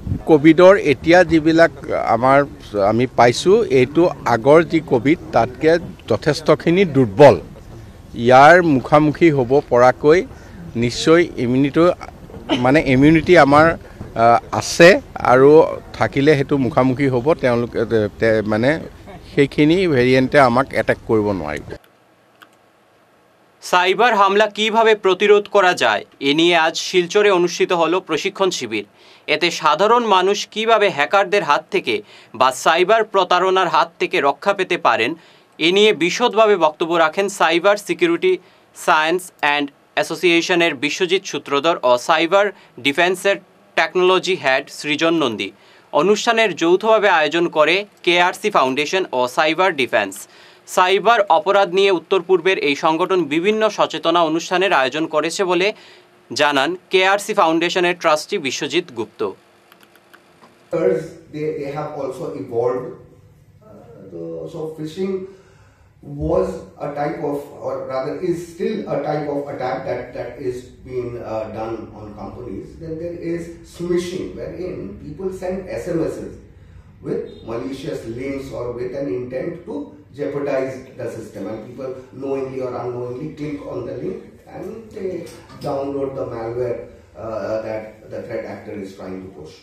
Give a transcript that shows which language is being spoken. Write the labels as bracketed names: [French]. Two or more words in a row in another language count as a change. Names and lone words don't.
[Assamese] ক'ভিডৰ এতিয়া যিবিলাক আমি পাইছোঁ, এইটো আগৰ যি ক'ভিড তাতকৈ যথেষ্টখিনি দুৰ্বল। ইয়াৰ মুখামুখি হ'ব পৰাকৈ নিশ্চয় ইমিউনিটি আমাৰ আছে আৰু থাকিলে সেইটো মুখামুখি হ'ব, তেওঁলোকে সেইখিনি ভেৰিয়েণ্টে আমাক এটেক কৰিব নোৱাৰিব। [Bangla] সাইবার হামলা কিভাবে প্রতিরোধ করা যায় এ নিয়ে আজ শিলচরে অনুষ্ঠিত হলো প্রশিক্ষণ শিবির। এতে সাধারণ মানুষ কিভাবে হ্যাকারদের হাত থেকে বা সাইবার প্রতারণার হাত থেকে রক্ষা পেতে পারেন এ নিয়ে বিশদভাবে বক্তব্য রাখেন সাইবার সিকিউরিটি সায়েন্স অ্যান্ড অ্যাসোসিয়েশনের বিশ্বজিৎ সূত্রধর ও সাইবার ডিফেন্সের [English] technology head [Bangla] সৃজন নন্দী। অনুষ্ঠানের যৌথভাবে আয়োজন করে কেআরসি ফাউন্ডেশন ও সাইবার ডিফেন্স। সাইবার অপরাধ নিয়ে উত্তর পূর্বের এই সংগঠন বিভিন্ন সচেতনা অনুষ্ঠানের আয়োজন করেছে বলে জানান কেআরসি ফাউন্ডেশনের ট্রাস্টি বিশ্বজিৎ গুপ্ত। [English] They have also evolved. So phishing was a type of, or rather is still a type of attack that is being done on companies. Then there is smishing, wherein people send SMSs with malicious links or with an intent to jeopardize the system, and people knowingly or unknowingly click on the link and they download the malware that the threat actor is trying to push.